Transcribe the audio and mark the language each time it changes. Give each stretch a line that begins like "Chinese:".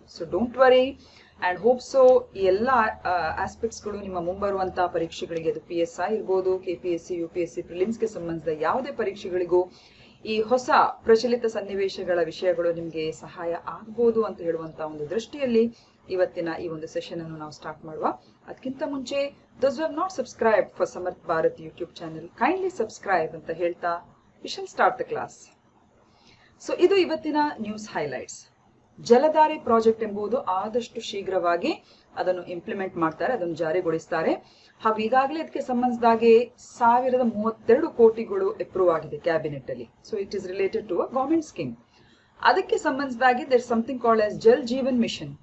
English: so don't worry and hope so
Kannada: ಈ ಎಲ್ಲ ಆಸ್ಪೆಕ್ಟ್ಸ್ಗಳು ನಿಮ್ಮ ಮುಂಬರುವಂತಹ ಪರೀಕ್ಷೆಗಳಿಗೆ, ಅದು PSI ಇರ್ಬೋದು, KPSC, UPSC ಪ್ರಿಲಿಮ್ಸ್ಗೆ ಸಂಬಂಧಿಸಿದ ಯಾವುದೇ ಪರೀಕ್ಷೆಗಳಿಗೂ ಈ ಹೊಸ ಪ್ರಚಲಿತ ಸನ್ನಿವೇಶಗಳ ವಿಷಯಗಳು ನಿಮಗೆ ಸಹಾಯ ಆಗ್ಬೋದು ಅಂತ ಹೇಳುವಂತಹ ಒಂದು ದೃಷ್ಟಿಯಲ್ಲಿ ಇವತ್ತಿನ ಈ ಒಂದು ಸೆಷನ್ ಅನ್ನು ನಾವು ಸ್ಟಾರ್ಟ್ ಮಾಡುವ. ಅದಕ್ಕಿಂತ ಮುಂಚೆ
English: those who have not subscribed for Samarth Bharat YouTube channel, kindly subscribe
Kannada: ಅಂತ ಹೇಳ್ತಾ
English: we shall start the class.
Kannada: So ಇದು ಇವತ್ತಿನ ನ್ಯೂಸ್ ಹೈಲೈಟ್ಸ್. ಜಲಧಾರೆ ಪ್ರಾಜೆಕ್ಟ್ ಎಂಬುದು ಆದಷ್ಟು ಶೀಘ್ರವಾಗಿ ಅದನ್ನು ಇಂಪ್ಲಿಮೆಂಟ್ ಮಾಡ್ತಾರೆ, ಅದನ್ನು ಜಾರಿಗೊಳಿಸ್ತಾರೆ. ಹಾಗೂ ಈಗಾಗಲೇ ಇದಕ್ಕೆ ಸಂಬಂಧಿಸಿದಾಗೆ 1032 ಕೋಟಿಗಳು ಅಪ್ರೂವ್ ಆಗಿದೆ ಕ್ಯಾಬಿನೆಟ್ ಅಲ್ಲಿ.
English: So it is related to a government scheme.
Kannada: ಅದಕ್ಕೆ ಸಂಬಂಧಿಸಿದಾಗೆ
English: There something called as Jal Jeevan mission.